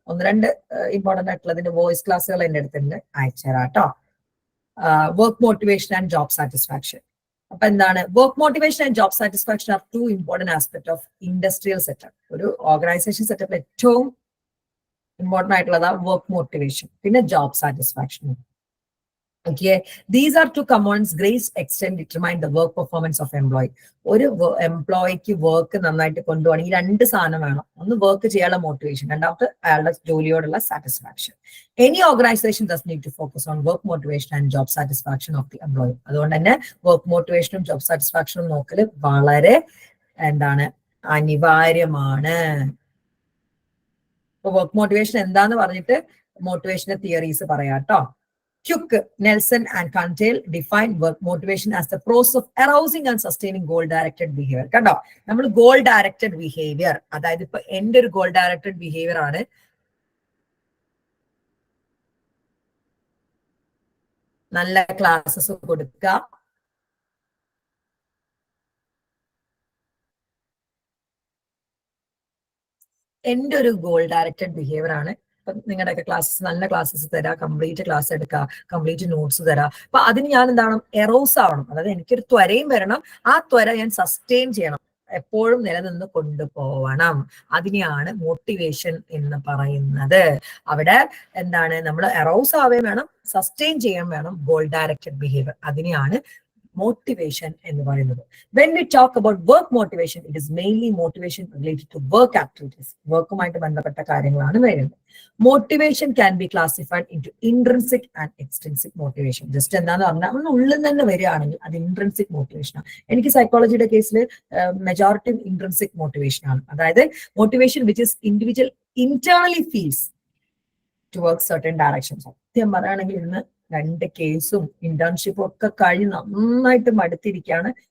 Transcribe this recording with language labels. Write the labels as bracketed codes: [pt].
[ml] ഒന്ന് രണ്ട് important ആയിട്ടുള്ളതിന്റെ voice ക്ലാസ്സുകൾ എന്റെ അടുത്തുണ്ട്, അയച്ചുതരാം കേട്ടോ. [en] Work motivation and job satisfaction. [ml] അപ്പൊ എന്താണ് [en] Work motivation and job satisfaction are two important aspect of industrial setup. [ml] ഒരു ഓർഗനൈസേഷൻ സെറ്റപ്പിൽ ഏറ്റവും ഇമ്പോർട്ടന്റ് ആയിട്ടുള്ളതാണ് വർക്ക് മോട്ടിവേഷൻ, പിന്നെ job satisfaction. [en] Okay, these are two components great extent determine the work performance of employee. [ml] ഒരു എംപ്ലോയിക്ക് work നന്നായിട്ട് കൊണ്ടുപോകണം, ഈ രണ്ട് സാധനം വേണം. ഒന്ന് വർക്ക് ചെയ്യാനുള്ള മോട്ടിവേഷൻ, രണ്ടാമത്തെ അയാളുടെ ജോലിയോടുള്ള satisfaction. [en] Any organisation does need to focus on work motivation and job satisfaction of the employee. [ml] അതുകൊണ്ട് തന്നെ വർക്ക് മോട്ടിവേഷനും ജോബ് സാറ്റിസ്ഫാക്ഷനും നോക്കല് വളരെ അനിവാര്യമാണ്. ഇപ്പൊ വർക്ക് മോട്ടിവേഷൻ എന്താന്ന് പറഞ്ഞിട്ട് മോട്ടിവേഷന്റെ തിയറീസ് പറയാം കേട്ടോ. [en] Cook, Nelson and Cantale define work motivation as the process of arousing and sustaining goal-directed behavior. [ml] കണ്ടോ, നമ്മൾ ഗോൾ ഡയറക്റ്റഡ് ബിഹേവിയർ, അതായത് ഇപ്പൊ എന്റെ ഒരു ഗോൾ ഡയറക്റ്റഡ് ബിഹേവിയർ ആണ് നല്ല ക്ലാസ്സസ് കൊടുക്കുക, എന്റെ ഒരു ഗോൾ ഡയറക്റ്റഡ് ബിഹേവിയർ ആണ്. ഇപ്പൊ നിങ്ങളുടെയൊക്കെ ക്ലാസ്സസ് നല്ല ക്ലാസ്സസ് തരാം, കംപ്ലീറ്റ് ക്ലാസ് എടുക്കുക, കംപ്ലീറ്റ് നോട്ട്സ് തരാം. അപ്പൊ അതിന് ഞാൻ എന്താണ് എറോസ് ആവണം, അതായത് എനിക്കൊരു ത്വരയും വരണം, ആ ത്വര ഞാൻ സസ്റ്റെയിൻ ചെയ്യണം, എപ്പോഴും നിലനിന്ന് കൊണ്ടുപോകണം. അതിനെയാണ് മോട്ടിവേഷൻ എന്ന് പറയുന്നത്. അവിടെ നമ്മൾ എറോസ് ആവുകയും വേണം, സസ്റ്റെയിൻ ചെയ്യാൻ വേണം ഗോൾ ഡയറക്റ്റഡ് ബിഹേവിയർ. അതിനെയാണ് motivation എന്ന് പറയുന്നത്. [en] When we talk about work motivation, it is mainly motivation related to work activities. [ml] വർക്കുമായിട്ട് ബന്ധപ്പെട്ട കാര്യങ്ങളാണ് വരുന്നത്. [en] Motivation can be classified into intrinsic and extrinsic motivation. [ml] Just എന്താന്ന് പറഞ്ഞാൽ നമ്മൾ ഉള്ളിൽ തന്നെ വരികയാണെങ്കിൽ അത് ഇൻട്രിൻസിക് മോട്ടിവേഷൻ ആണ്. എനിക്ക് സൈക്കോളജിയുടെ കേസിൽ മെജോറിറ്റി ഇൻട്രിൻസിക് മോട്ടിവേഷൻ ആണ്. അതായത് [en] Motivation which is individual internally feels towards certain directions. [ml] സത്യം പറയുകയാണെങ്കിൽ ഇന്ന് 2 കേസും ഇന്റേൺഷിപ്പും ഒക്കെ കഴിഞ്ഞ് നന്നായിട്ട് മടുത്തിരിക്കുകയാണ്.